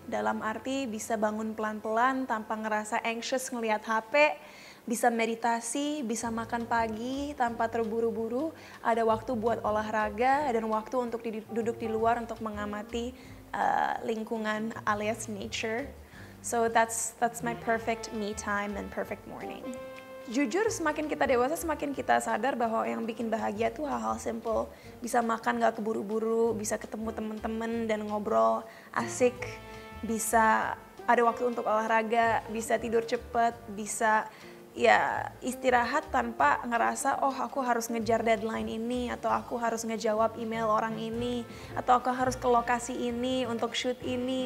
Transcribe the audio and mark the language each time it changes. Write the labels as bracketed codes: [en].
[id] Dalam arti bisa bangun pelan-pelan tanpa ngerasa anxious ngelihat HP, bisa meditasi, bisa makan pagi tanpa terburu-buru, ada waktu buat olahraga dan waktu untuk duduk di luar untuk mengamati lingkungan alias nature. [en] So that's my perfect me time and perfect morning. [id] Jujur semakin kita dewasa semakin kita sadar bahwa yang bikin bahagia tuh hal-hal simple. Bisa makan gak keburu-buru, bisa ketemu temen-temen dan ngobrol asik, bisa ada waktu untuk olahraga, bisa tidur cepet, bisa ya istirahat tanpa ngerasa oh aku harus ngejar deadline ini, atau aku harus ngejawab email orang ini, atau aku harus ke lokasi ini untuk shoot ini.